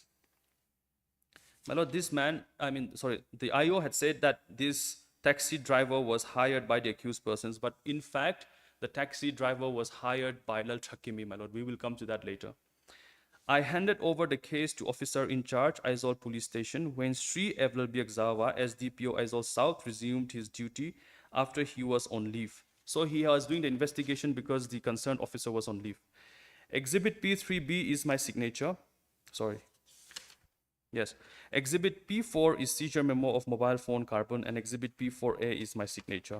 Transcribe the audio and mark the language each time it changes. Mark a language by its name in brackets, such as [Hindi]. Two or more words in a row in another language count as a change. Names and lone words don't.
[English] My lord, the IO had said that this taxi driver was hired by the accused persons, but in fact, the taxi driver was hired by Lal Hakimi, my lord. We will come to that later. I handed over the case to officer in charge, Aizawl Police Station, when Sri Evlalbiak Zawa, SDPO Aizawl South, resumed his duty after he was on leave. So he was doing the investigation because the concerned officer was on leave. Exhibit P3B is my signature. Exhibit P4 is seizure memo of mobile phone Carbon, and Exhibit P4A is my signature.